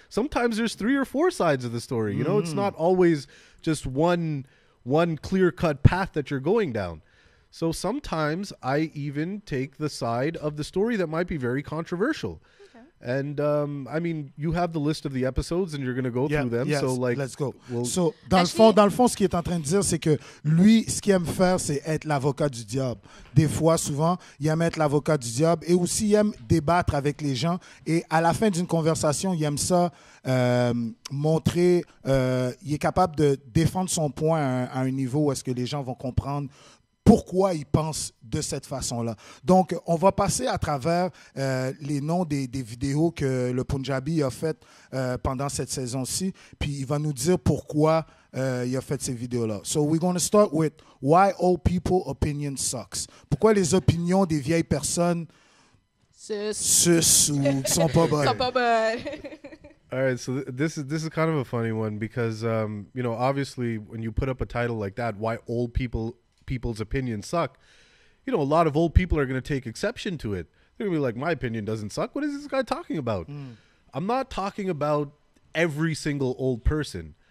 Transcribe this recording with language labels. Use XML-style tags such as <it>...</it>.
<en>Sometimes there's 3 or 4 sides of the story. You know, it's not always just one clear-cut path that you're going down. So sometimes I even take the side of the story that might be very controversial. And I mean, you have the list of the episodes, and you're going to go through them. Yes, so like, let's go.</en> <fr>So dans le fond, ce qu'il est en train de dire, c'est que lui, ce qu'il aime faire, c'est être l'avocat du diable. Des fois, souvent, il aime être l'avocat du diable, et aussi il aime débattre avec les gens. Et à la fin d'une conversation, il aime ça montrer. Il est capable de défendre son point à un niveau où est-ce que les gens vont comprendre pourquoi ils pensent de cette façon-là. Donc, on va passer à travers les noms des vidéos que le Punjabi a faites pendant cette saison-ci, puis il va nous dire pourquoi il a fait ces vidéos-là.</fr> <en>So, we're going to start with why old people opinion sucks.</en> <fr>Pourquoi les opinions des vieilles personnes sus ou qui sont pas bonnes. Sont pas bonnes.</fr> <en>All right, so this is kind of a funny one because you know, obviously when you put up a title like that, why old people's opinions suck, you know, a lot of old people are going to take exception to it. They're going to be like, my opinion doesn't suck. What is this guy talking about? I'm not talking about every single old person.</en>